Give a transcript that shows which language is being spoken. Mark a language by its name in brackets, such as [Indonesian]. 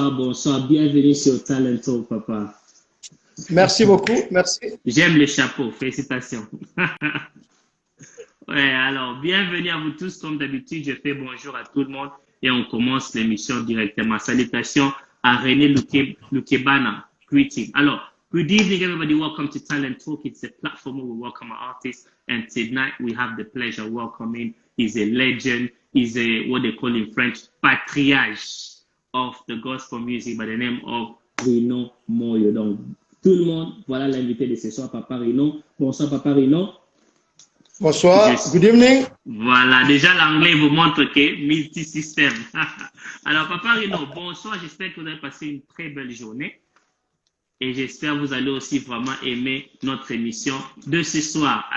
[French] Bonsoir. Bienvenue sur Talent Talk, Papa. Merci beaucoup, merci. J'aime le chapeau, félicitations. Ouais, alors, bienvenue à vous tous. Comme d'habitude, je fais bonjour à tout le monde et on commence l'émission directement. Salutations à René Lukebana. [English] Greeting. [French] Alors, [English] good evening, everybody. Welcome to Talent Talk. It's a platform where we welcome our artists. And tonight we have the pleasure of welcoming. He's a legend. He's a, what they call in French, patriarche of the gospel music by the name of Rino Moyo. [French] Donc, tout le monde, voilà l'invité de ce soir, Papa Rino. Bonsoir, Papa Rino. Bonsoir, [English] good evening. [French] Voilà, déjà l'anglais vous montre que multi-système. Alors, Papa Rino, bonsoir. J'espère que vous avez passé une très belle journée. Et j'espère que vous allez aussi vraiment aimer notre émission de ce soir.